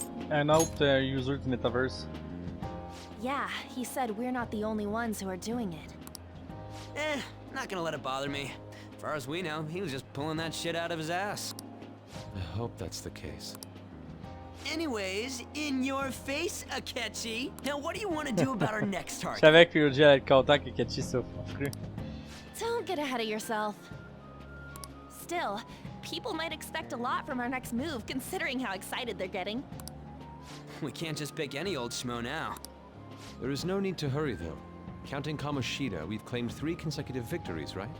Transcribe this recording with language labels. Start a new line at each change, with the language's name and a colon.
French: Un autre user du metaverse.
English: Yeah, he said we're not the only ones who are doing it. Not gonna let it bother me. As far as we know, he was just pulling that shit out of his ass. I hope that's the case. Anyways, in your face, Akechi. Now what do you want to do about our next
French: Je
English: target?
French: savais que Ryuji allait être content que Ketchi soit fru.
English: Don't get ahead of yourself. Still, people might expect a lot from our next move, considering how excited they're getting. We can't just pick any old schmo now. There is no need to hurry, though. Counting Kamoshida, we've claimed 3 consecutive victories, right?